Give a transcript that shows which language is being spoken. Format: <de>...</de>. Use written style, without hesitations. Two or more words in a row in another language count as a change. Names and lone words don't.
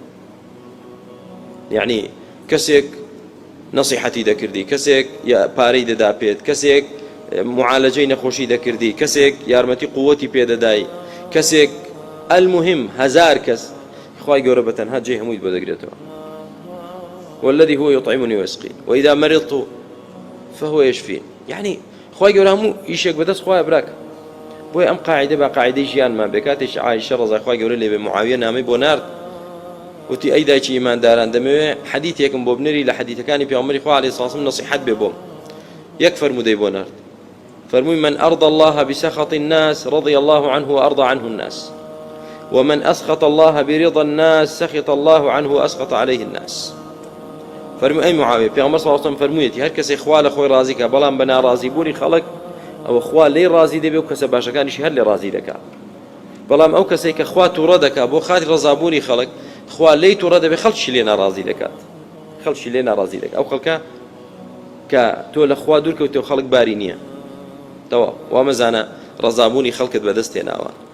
<ckb>یعنی کەسێک نەسیحەتی دەکردی کەسێک پارەی دەدا پێت کەسێک معالەجەی نەخۆشی دەکردی کەسێک یارمەتی قووەتی پێدەدای کەسێک المهم هزار کەس خوای گەورە بەتەنها جێی هەمووی بۆ دەگرێتەوە</ckb> <ar>والذي هو يطعمني ويسقين وإذا مرضت فهو يشفين</ar> <ckb>يعني خوای گەورە هەموو ئیشێک بەدەست خوایە براک بۆیە ئەم قاعدە بە قاعدەی ژیانمان بێ کاتێک عایشە ڕەزای خوای گەورە لێبێ معاویە نامەی بۆ نارد وتی ئەی دایکی ئیمانداران دەمەوێت حەدیثێکم بۆ بنێری لە حەدیثەکانی پێغەمبەری خوا</ckb> <ar>عەلەیهی سڵام</ar> <ckb>نەسیحەت بێ بۆم یەک فەرموودەی بۆ نارد فرمووی</ckb> <ar>من أرضى الله بسخط الناس رضي الله عنه وأرضى عنه الناس ومن أسخط الله برضا الناس سخط الله عنه وأسخط عليه الناس</ar> <ckb>فرمووی ئەی معاویە پێغەمبەر صلی الله علیه و سلم فەرموویەتی هەر کەسێک خوا لە خۆی ڕازی کە بەڵام بە ناڕازی بوونی خەڵک ئەوە خوا لێی ڕازی دەبێ و کەسە باشەکانیشی هەر لێ ڕازی دەکات بەڵام ئەو کەسێک کە خوا تووڕە دەکات بۆ خاتی ڕەزابوونی خەڵک خوا لێی تووڕە دەبێ خەڵکی لێ ناڕازی دەکات خەڵکی لێ ناڕازی دەکات ئەو خەڵکە کە تۆ لە خوا دوور کەوتەوە خەڵک باری نییە تەواو وا مەزانە ڕەزابوونی خەڵکت بەدەست هێناوە</ckb>